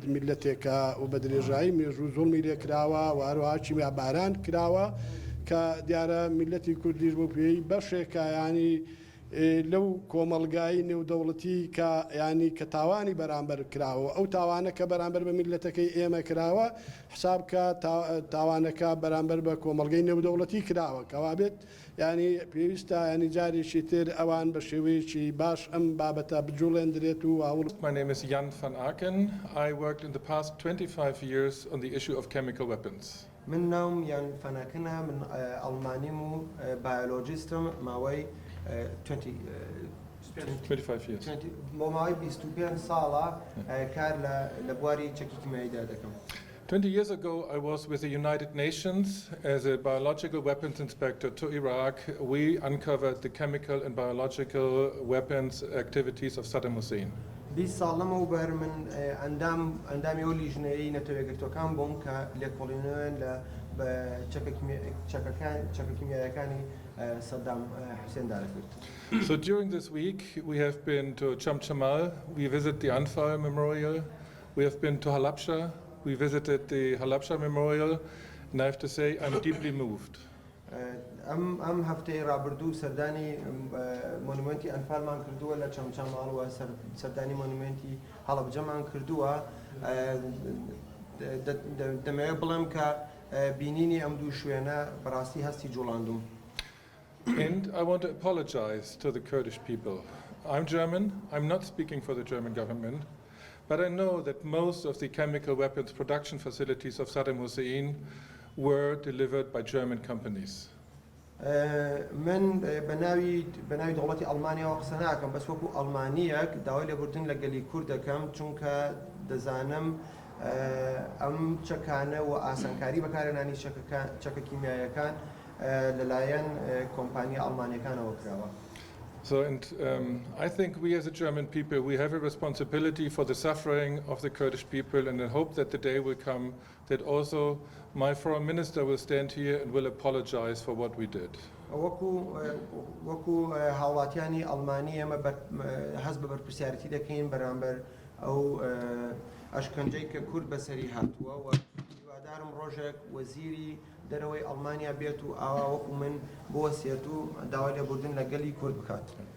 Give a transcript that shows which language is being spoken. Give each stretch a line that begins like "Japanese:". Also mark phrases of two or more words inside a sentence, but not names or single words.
Central Kurdish: میلەتێکە و بە درێژایی مێژوو زوڵمی لێکراوە و هەروەها چیمیاباران کراوە کە دیارە میلەتی کوردیش بۆ پێی بەشێکە ینی لەو کۆمەلگایی نێودەوڵەتی کە ینی کە تاوانی بەرامبەر کراوە ئەو تاوانە کە بەرامبەر بە میلەتەکەی ئێمە کراوە حساب کە تاوانەکە بەرامبەر بە کۆمەلگەی نێودەوڵەتی کراوە کەوا بێت ینی پێویستە ینی جارێکی تر ئەوان بە شێوەیەکی باش ئەم بابەتە بجوڵێندرێت و ئاوڵ.
English: My name is Jan van Aken. I worked in the past 25 years on the issue of chemical weapons.
Central Kurdish: من ناوم یان فەناکەنە من ئەڵمانیم و بایۆلۆجیستم ماوەی
English: 25 years.
Central Kurdish: بۆ ماوەی 25 ساڵە کار لە بواری چەکی کیمیاییدا دەکەم.
English: 20 years ago, I was with the United Nations as a biological weapons inspector to Iraq. We uncovered the chemical and biological weapons activities of Saddam Hussein.
Central Kurdish: 20 ساڵ لەمەوبەر من ئەندامی ئەو لیژنەیەی نەتەوەیەگرتوەکان بووم کە لێکۆڵینەوەن لە چەکە کیمیاییەکانی سەدام حوسێن دارەکرد.
English: So during this week, we have been to Chamchamal, we visit the Anfal Memorial, we have been to Halabja, we visited the Halabja Memorial, and I have to say I'm deeply moved.
Central Kurdish: ئەم هەفتەی ڕابردوو سەردانی مۆنومنتی ئەنفالمان کردووە لە چەمچەماڵ و سەردانی مۆنومنتی هەڵەبجەمان کردووە دەمەوێت بڵێم کە بینینی ئەم دوو شوێنە بەڕاستی هەستی جوڵاندوم.
English: And I want to apologize to the Kurdish people. I'm German, I'm not speaking for the German government, but I know that most of the chemical weapons production facilities of Saddam Hussein were delivered by German companies.
Central Kurdish: من بەناوی دەوڵەتی ئەڵمانیاوە قسە ناکەم بەس وەکو ئەڵمانیەک داوای لێبوردن لە گەلی کوور دەکەم چونکە دەزانم ئەم چەکانە و ئاسانکاری بەکارهێنانی چەکە کیمیاییەکان لەلایەن کۆمپانیا ئەڵمانیەکانەوە کراوە.
English: So, and I think we as a German people, we have a responsibility for the suffering of the Kurdish people, and I hope that the day will come that also my foreign minister will stand here and will apologize for what we did.
Central Kurdish: وەکو هاوڵاتیانی ئەڵمانی ئێمە هەست بە بەرپرسیارەتی دەکەین بەرامبەر ئەو ئەشکەنجەی کە کورد بەسەری هاتووە و هیوادارم ڕۆژێک وەزیری دەرەوەی ئەڵمانیا بێت و ئاوا وەکو من بۆ وەسیەت و داوای لێبوردن لە گەلی کورد بکات.